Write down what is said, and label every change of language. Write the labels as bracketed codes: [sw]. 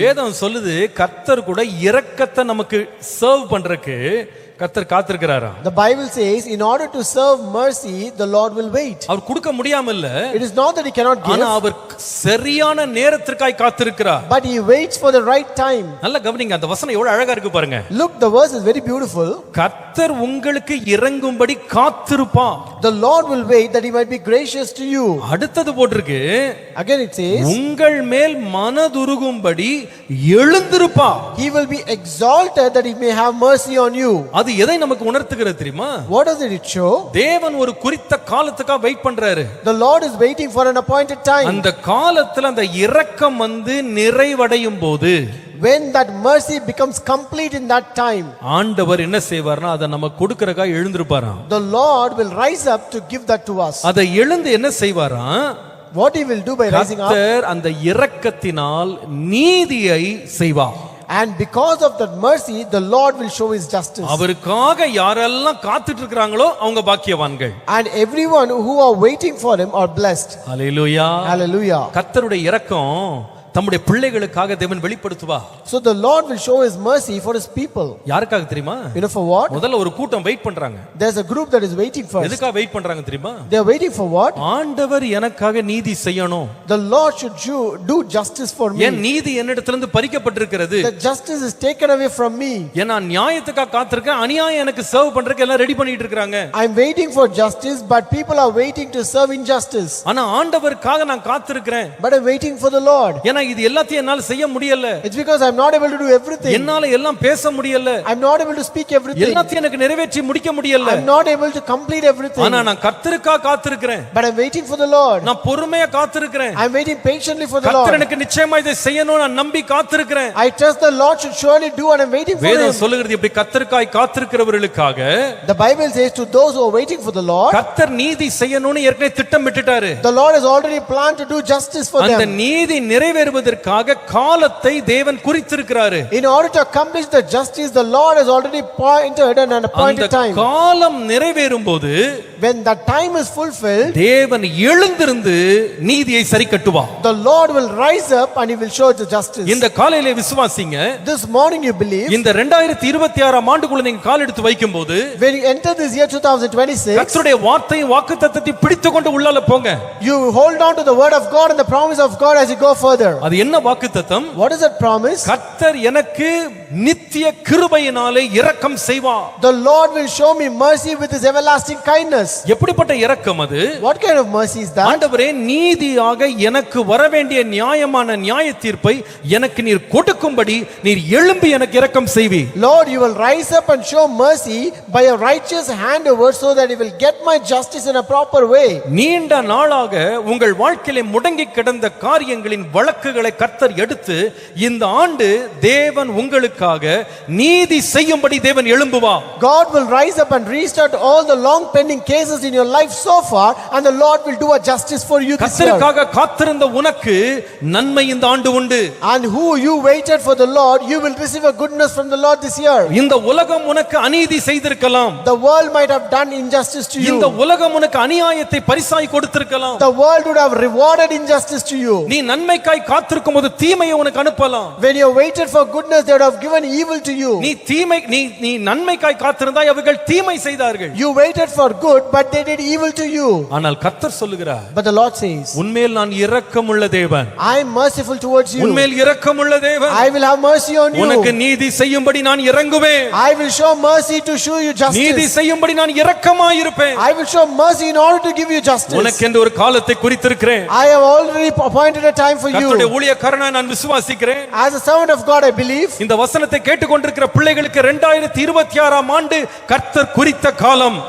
[ta] வேதம் சொல்லுது கர்த்தர் கூட இரக்கத்தை நமக்கு சர்வ் பண்றதுக்கு கர்த்தர் காத்திருக்கிறாராம். [en] The Bible says in order to serve mercy the Lord will wait. [ta] அவர் கொடுக்க முடியாம இல்ல. [en] It is not that he cannot give. [ta] ஆனா அவர் சரியான நேரத்திற்காய் காத்திருக்கிறார். [en] But he waits for the right time. [ta] நல்ல கவனிங்க, அந்த வசனம் எவ்வளவு அழகா இருக்கு பாருங்க. [en] Look, the verse is very beautiful. [ta] கர்த்தர் உங்களுக்கு இரங்கும்படி காத்திருப்பார். [en] The Lord will wait that he might be gracious to you. [ta] அடுத்தது போட்டிருக்கு. [en] Again it says [ta] உங்கள் மேல் மனதுருகும்படி எழுந்திருப்பார். [en] he will be exalted that he may have mercy on you. [ta] அது எதை நமக்கு உணர்த்துகிறது தெரியுமா? [en] What does it show? [ta] தேவன் ஒரு குறித்த காலத்துக்காக வெயிட் பண்றாரு. [en] The Lord is waiting for an appointed time. [ta] அந்த காலத்துல அந்த இரக்கம் வந்து நிறைவடையும் போது [en] when that mercy becomes complete in that time, [ta] ஆண்டவர் என்ன செய்வார்னா அதை நமக்கு கொடுக்கறதுக்காக எழுந்திருப்பாராம். [en] the Lord will rise up to give that to us. [ta] அதை எழுந்து என்ன செய்வாராம்? [en] What he will do by rising up? [ta] கர்த்தர் அந்த இரக்கத்தினால் நீதியை செய்வார். [en] And because of that mercy the Lord will show his justice. [ta] அவருக்காக யாரெல்லாம் காத்துட்டு இருக்காங்களோ அவங்க பாக்கியவான்கள். [en] And everyone who are waiting for him are blessed. [ta] Hallelujah. [en] Hallelujah. [ta] கர்த்தருடைய இரக்கம் தம்முடைய பிள்ளைகளுக்காக தேவன் வெளிப்படுத்துவார். [en] So the Lord will show his mercy for his people. [ta] யாருக்காக தெரியுமா? [en] You know for what? [ta] முதல்ல ஒரு கூட்டம் வெயிட் பண்றாங்க. [en] There's a group that is waiting first. [ta] எதுக்காக வெயிட் பண்றாங்க தெரியுமா? [en] They are waiting for what? [ta] ஆண்டவர் எனக்காக நீதி செய்யணும். [en] The Lord should do justice for me. [ta] என் நீதி என்னிடத்திலிருந்து பறிக்கப்பட்டிருக்கிறது. [en] The justice is taken away from me. [ta] ஏன்னா நியாயத்துக்காக காத்திருக்கேன், அநியாயம் எனக்கு சர்வ் பண்றதுக்கு எல்லாம் ரெடி பண்ணிட்டு இருக்காங்க. [en] I'm waiting for justice, but people are waiting to serve injustice. [ta] ஆனா ஆண்டவருக்காக நான் காத்திருக்கிறேன். [en] But I'm waiting for the Lord. [ta] ஏன்னா இது எல்லாத்தையும் என்னால செய்ய முடியல. [en] It's because I'm not able to do everything. [ta] என்னால எல்லாம் பேச முடியல. [en] I'm not able to speak everything. [ta] எல்லாத்தையும் எனக்கு நிறைவேற்றி முடிக்க முடியல. [en] I'm not able to complete everything. [ta] ஆனா நான் கர்த்தருக்காக காத்திருக்கிறேன். [en] But I'm waiting for the Lord. [ta] நான் பொறுமையா காத்திருக்கிறேன். [en] I'm waiting patiently for the [ta] கர்த்தர் [en] Lord. [ta] எனக்கு நிச்சயமா இதை செய்யணும் நான் நம்பி காத்திருக்கிறேன். [en] I trust the Lord should surely do, and I'm waiting for him. [ta] வேதம் சொல்லுகிறது இப்படி கர்த்தருக்காய் காத்திருக்கிறவர்களுக்காக [en] The Bible says to those who are waiting for the Lord, [ta] கர்த்தர் நீதி செய்யணும்னு ஏற்கனவே திட்டமிட்டுட்டாரு. [en] the Lord has already planned to do justice for [ta] அந்த [en] them. [ta] நீதி நிறைவேறுவதற்காக காலத்தை தேவன் குறித்திருக்கிறாரு. [en] In order to accomplish the justice, the Lord has already pointed and an appointed [ta] அந்த [en] time. [ta] காலம் நிறைவேறும்போது [en] When that time is fulfilled, [ta] தேவன் எழுந்திருந்து நீதியை சரி கட்டுவார். [en] the Lord will rise up and he will show the justice. [ta] இந்த காலையிலே விசுவாசிங்க. [en] This morning you believe, [ta] இந்த 2026 ஆண்டுக்குள்ள நீங்க கால் எடுத்து வைக்கும்போது [en] when you enter this year 2026, [ta] கர்த்தருடைய வார்த்தையும் வாக்குத்தத்தத்தை பிடித்துக்கொண்டு உள்ளால போங்க. [en] you hold on to the word of God and the promise of God as you go further. [ta] அது என்ன வாக்குத்தத்தம்? [en] What is that promise? [ta] கர்த்தர் எனக்கு நித்திய கிருபையினாலே இரக்கம் செய்வார். [en] The Lord will show me mercy with his everlasting kindness. [ta] எப்படிப்பட்ட இரக்கம் அது? [en] What kind of mercy is that? [ta] ஆண்டவரே நீதியாக எனக்கு வரவேண்டிய நியாயமான நியாய தீர்ப்பை எனக்கு நீர் கொடுக்கும்படி நீர் எழும்பி எனக்கு இரக்கம் செய்வி. [en] Lord, you will rise up and show mercy by a righteous handover so that you will get my justice in a proper way. [ta] நீண்ட நாளாக உங்கள் வாழ்க்கையிலே முடங்கி கிடந்த காரியங்களின் வழக்குகளை கர்த்தர் எடுத்து இந்த ஆண்டு தேவன் உங்களுக்காக நீதி செய்யும்படி தேவன் எழும்புவார். [en] God will rise up and restart all the long pending cases in your life so far, and the Lord will do a justice for you this year. [ta] கர்த்தருக்காக காத்திருந்த உனக்கு நன்மை இந்த ஆண்டு உண்டு. [en] And who you waited for the Lord, you will receive a goodness from the Lord this year. [ta] இந்த உலகம் உனக்கு அநீதி செய்திருக்கலாம். [en] The world might have done injustice to you. [ta] இந்த உலகம் உனக்கு அநியாயத்தை பரிசாய் கொடுத்திருக்கலாம். [en] The world would have rewarded injustice to you. [ta] நீ நன்மைக்காய் காத்திருக்கும்போது தீமையை உனக்கு அனுப்பலாம். [en] When you waited for goodness, they would have given evil to you. [ta] நீ நன்மைக்காய் காத்திருந்தாய், அவர்கள் தீமை செய்தார்கள். [en] You waited for good, but they did evil to you. [ta] ஆனால் கர்த்தர் சொல்லுகிறார், [en] But the Lord says, [ta] உன்மேல் நான் இரக்கமுள்ள தேவன். [en] I am merciful towards you. [ta] உன்மேல் இரக்கமுள்ள தேவன். [en] I will have mercy on you. [ta] உனக்கு நீதி செய்யும்படி நான் இறங்குவேன். [en] I will show mercy to show you [ta] நீதி [en] justice. [ta] செய்யும்படி நான் இரக்கமாய் இருப்பேன். [en] I will show mercy in order to give you justice. [ta] உனக்கு என்று ஒரு காலத்தை குறித்திருக்கிறேன். [en] I have already appointed a time for [ta] கர்த்தருடைய [en] you. [ta] ஊழியக்காரனாய் நான் விசுவாசிக்கிறேன். [en] As a servant of God, I believe. [ta] இந்த வசனத்தை கேட்டுக்கொண்டிருக்கிற பிள்ளைகளுக்கு 2026 ஆண்டு கர்த்தர் குறித்த காலம்.